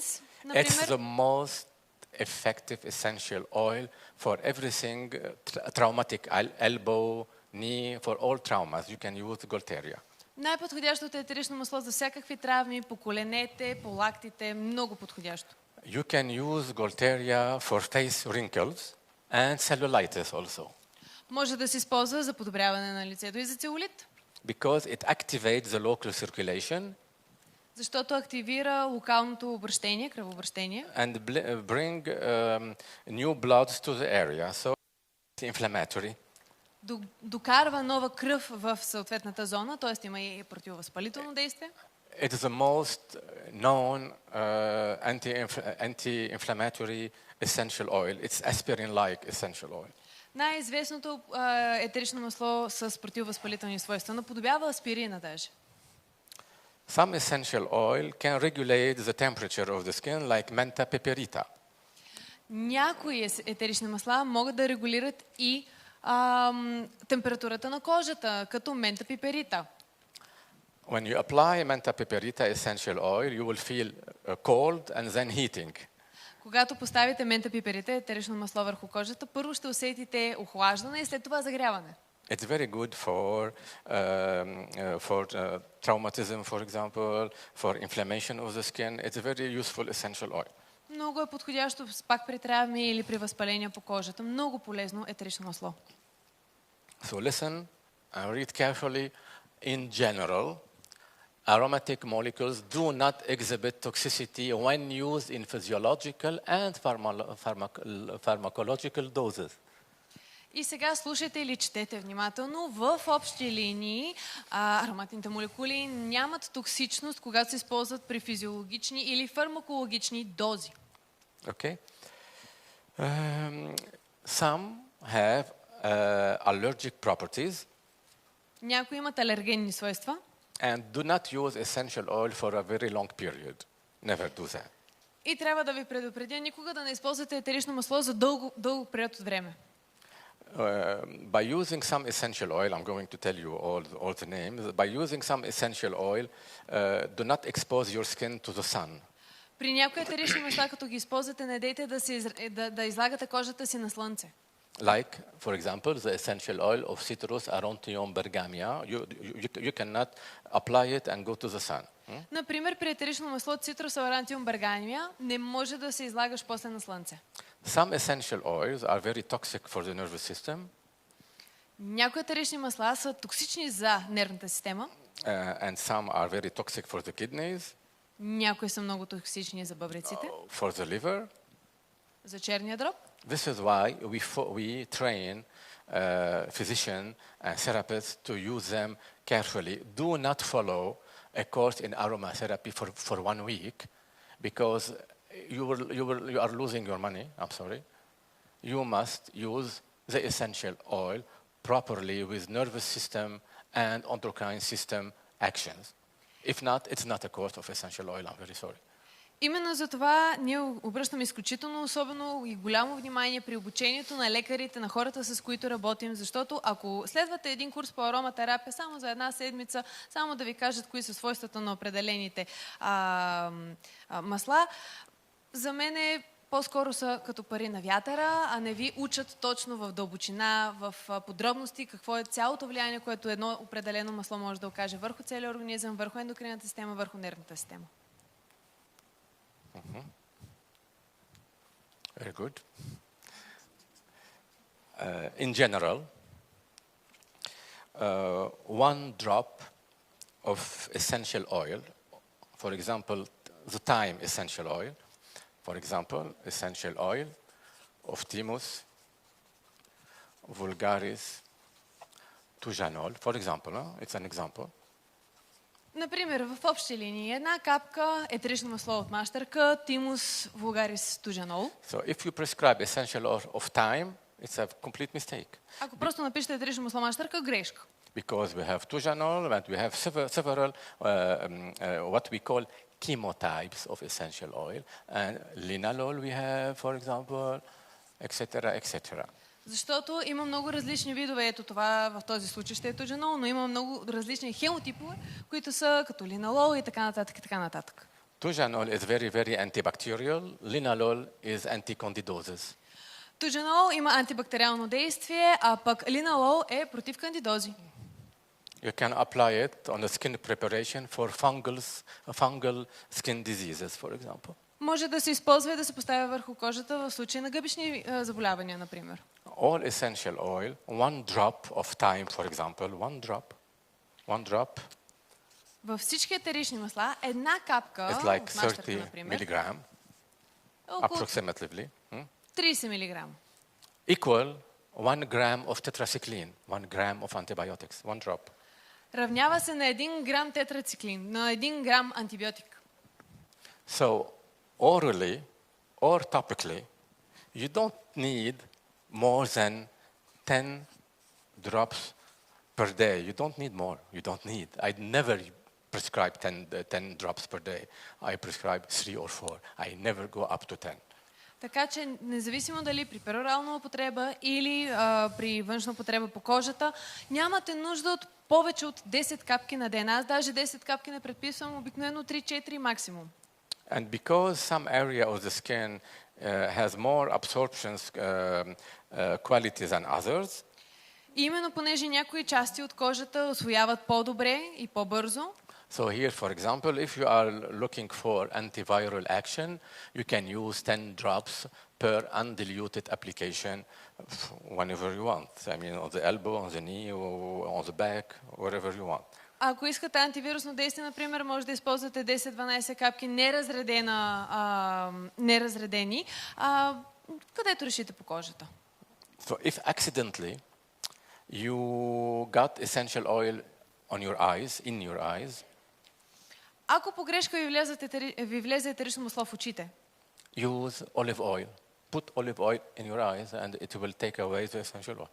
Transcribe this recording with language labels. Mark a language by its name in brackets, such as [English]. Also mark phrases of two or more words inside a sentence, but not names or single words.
[English] It's например. the most effective essential oil for everything traumatic, elbow, knee, for all traumas. You can use Gaulteria. [Bulgarian] Най-подходящото етерично масло за всякакви травми, по коленете, по лактите, много подходящо. [English] You can use Gaulteria for face wrinkles and cellulitis also. [Bulgarian] Може да се използва за подобряване на лицето и за целулит, [English] because it activates the local circulation [Bulgarian] защото активира локалното обращение, кръвообращение [English] and bring new bloods to the area. So it's inflammatory. [Bulgarian] докарва нова кръв в съответната зона, т.е. има и противовъзпалително действие. [English] It is the most known anti-inflammatory essential oil. It's aspirin-like essential oil. [Bulgarian] Най-известното етерично масло с противовъзпалителни свойства наподобява аспирина даже. [English] Some essential oil can regulate the temperature of the skin, like Mentha piperita. [Bulgarian] Някои етерични масла могат да регулират и температурата на кожата, като мента пиперита. [English] When you apply Mentha piperita essential oil, you will feel cold and then heating. [Bulgarian] Когато поставите мента пиперита, етерично масло върху кожата, първо ще усетите охлаждане и след това загряване. [English] It's very good for traumatism, for example, for inflammation of the skin. It's a very useful essential oil. [Bulgarian] Много е подходящо пак при травми или при възпаления по кожата. Много полезно етерично масло. [English] So listen and read carefully. In general, aromatic molecules do not exhibit toxicity when used in physiological and pharmacological doses. [Bulgarian] И сега слушайте или четете внимателно. В общи линии ароматните молекули нямат токсичност, когато се използват при физиологични или фармакологични дози. [English] Okay. Some have allergic properties [Bulgarian] Някои имат алергенни свойства [English] and do not use essential oil for a very long period. Never do that. [Bulgarian] и трябва да ви предупредя никога да не използвате етерично масло за дълго период от време. [English] By using some essential oil, I'm going to tell you all the names. By using some essential oil, do not expose your skin to the sun. [Bulgarian] При някои етерични масла, като ги използвате, не дейте да излагате кожата си на слънце. [English] Like, for example, the essential oil of Citrus Arontium bergamia. You cannot apply it and go to the sun. [Bulgarian] Например, при етерично масло от Citrus Aurantium bergamia не може да се излагаш после на слънце. [English] Some essential oils are very toxic for the nervous system. [Bulgarian] Някои етерични масла са токсични за нервната система. [English] And some are very toxic for the kidneys, [Bulgarian] Някои са много токсични за бъбреците, [English] for the liver. [Bulgarian] за черния дроб. [English] This is why we train physicians and therapists to use them carefully. Do not follow a course in aromatherapy for 1 week because you are losing your money. I'm sorry. You must use the essential oil properly with nervous system and endocrine system actions. If not, it's not a course of essential oil. I'm very sorry. [Bulgarian] Именно за това ние обръщаме изключително особено и голямо внимание при обучението на лекарите, на хората, с които работим, защото ако следвате един курс по ароматерапия само за една седмица, само да ви кажат кои са свойствата на определените масла, за мен по-скоро са като пари на вятъра, а не ви учат точно в дълбочина, в подробности, какво е цялото влияние, което едно определено масло може да окаже върху целия организъм, върху ендокринната система, върху нервната система. [English] Very good. In general, 1 drop of essential oil, for example, the thyme essential oil, for example, essential oil of Thymus vulgaris tujanol, for example, it's an example. [Bulgarian] Например, в общи линии една капка етерично масло от мащърка, Thymus vulgaris tujanol. [English] So if you prescribe essential oil of thyme, it's a complete mistake. [Bulgarian] Ако просто напишете етерично масло мащърка, грешка. [English] Because we have tujanol and we have several what we call chemotypes of essential oil. And linalool we have, for example, etc., etc. [Bulgarian] Защото има много различни видове. Ето това в този случай ще е туджанол, но има много различни хемотипове, които са като линалол и така нататък и така нататък. [English] Tujanol is very, very antibacterial. Linalool is anti-candidosis. [Bulgarian] Туджанол има антибактериално действие, а пък линалол е против кандидози. [English] You can apply it on the skin preparation for fungal skin diseases, for example. [Bulgarian] Може да се използва и да се поставя върху кожата в случай на гъбични заболявания, например. [English] all essential oil, 1 drop of thyme, for example, 1 drop [Bulgarian] Във всички етерични масла, една капка [English] is like [Bulgarian] от маштърка, [English] 30 [Bulgarian] например, [English] milligram, [Bulgarian] е около [English] approximately, [Bulgarian] 30 мг. [English] equal 1 gram of tetracycline, 1 gram of antibiotics, 1 drop. [Bulgarian] Равнява се на 1 грам тетрациклин, на 1 грам антибиотик. [English] So orally or topically, you don't need more than 10 drops per day. You don't need more. You don't need. I never prescribe 10 drops per day. I prescribe 3 or 4. I never go up to 10. [Bulgarian] Така че, независимо дали при перорална употреба или при външна употреба по кожата, нямате нужда от повече от 10 капки на ден. Аз даже 10 капки не предписвам, обикновено 3-4 максимум. [English] And because some area of the skin has more absorption quality than others, [Bulgarian] И именно понеже някои части от кожата усвояват по-добре и по-бързо, [English] so here, for example, if you are looking for antiviral action, you can use 10 drops per undiluted application whenever you want. I mean, on the elbow, on the knee, or on the back, wherever you want. [Bulgarian] ако искате антивирусно действие, например, може да използвате 10-12 капки неразредени, където решите по кожата. [English] So if accidentally you got essential oil on your eyes, in your eyes, [Bulgarian] Ако по грешка ви влезе етерично масло в очите, [English] use olive oil. Put olive oil in your eyes and it will take away the essential oil.